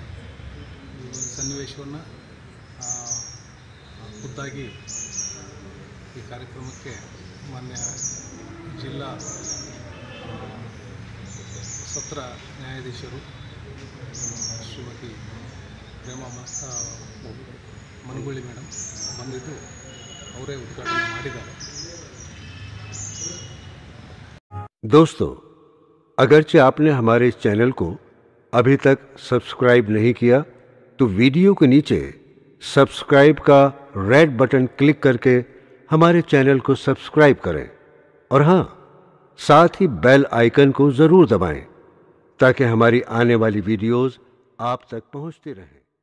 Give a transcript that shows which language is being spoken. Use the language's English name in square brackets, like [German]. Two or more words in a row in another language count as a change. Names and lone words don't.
[Kannada] ಈ ಸನ್ನಿವೇಶವನ್ನು ಖುದ್ದಾಗಿ ಈ ಕಾರ್ಯಕ್ರಮಕ್ಕೆ ಮಾನ್ಯ ಜಿಲ್ಲಾ ಸತ್ರ ನ್ಯಾಯಾಧೀಶರು ಶ್ರೀಮತಿ ಪ್ರೇಮಾ ಮನಗುಳಿ ಮೇಡಮ್ ಬಂದಿದ್ದು ಅವರೇ ಉದ್ಘಾಟನೆ ಮಾಡಿದ್ದಾರೆ. [Hindi] दोस्तों, अगरचे आपने हमारे इस चैनल को अभी तक सब्सक्राइब नहीं किया तो वीडियो के नीचे सब्सक्राइब का [English] red button [Hindi] क्लिक करके हमारे चैनल को सब्सक्राइब करें और हाँ, साथ ही [English] bell icon [Hindi] को ज़रूर दबाएं ताकि हमारी आने वाली वीडियोस आप तक पहुंचती रहें।